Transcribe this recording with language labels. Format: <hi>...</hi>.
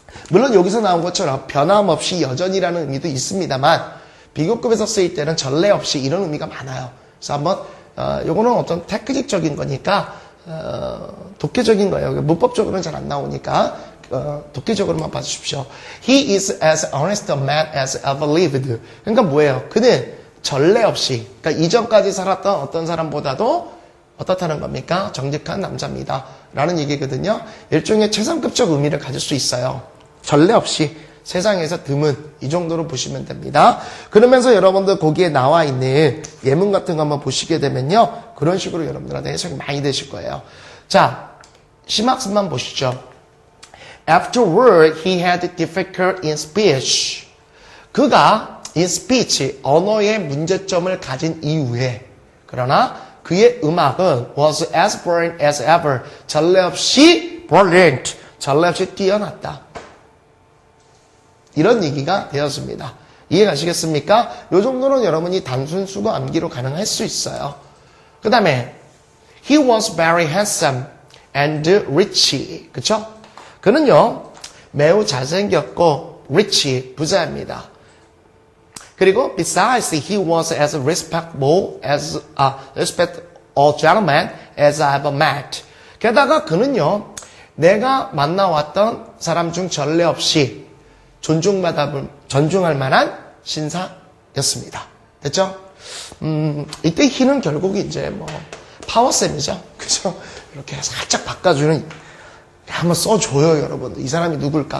<ko>물론 여기서 나온 것처럼 변함없이 여전이라는 의미도 있습니다만 비교급에서 쓰일 때는 전례 없이 이런 의미가 많아요. 그래서 한번 요거는 어떤 테크닉적인 거니까 독해적인 거예요. 문법적으로는 잘 안 나오니까 독해적으로만 봐주십시오.</ko> <en>He is as honest a man as ever lived.</en> <ko>그러니까 뭐예요? 그는 전례 없이, 그러니까 이전까지 살았던 어떤 사람보다도 어떻다는 겁니까? 정직한 남자입니다. 라는 얘기거든요. 일종의 최상급적 의미를 가질 수 있어요. 전례 없이 세상에서 드문 이 정도로 보시면 됩니다. 그러면서 여러분들 거기에 나와 있는 예문 같은 거 한번 보시게 되면요. 그런 식으로 여러분들한테 해석이 많이 되실 거예요. 자, 심학습만 보시죠.</ko> <en>Afterward, he had difficult in speech.</en> <ko>그가</ko> <en>in speech,</en> <ko>언어의 문제점을 가진 이후에 그러나 그의 음악은</ko> <en>was as brilliant as ever.</en> <ko>전례 없이 brilliant. 전례 없이 뛰어났다. 이런 얘기가 되었습니다. 이해가시겠습니까? 이 정도는 여러분이 단순 수거 암기로 가능할 수 있어요. 그 다음에</ko> <en>he was very handsome and rich.</en> <ko>그쵸? 그는요 매우 잘생겼고 rich, 부자입니다. 그리고</ko> <en>besides he was as respectable as respectable gentleman as I ever met.</en> <ko>게다가 그는요 내가 만나왔던 사람 중 전례 없이 존중할 만한 신사였습니다. 됐죠? 이때 he는 결국 이제 뭐 파워쌤이죠. 그죠? 이렇게 살짝 바꿔주는, 한번 써줘요, 여러분. 이 사람이 누굴까?</ko>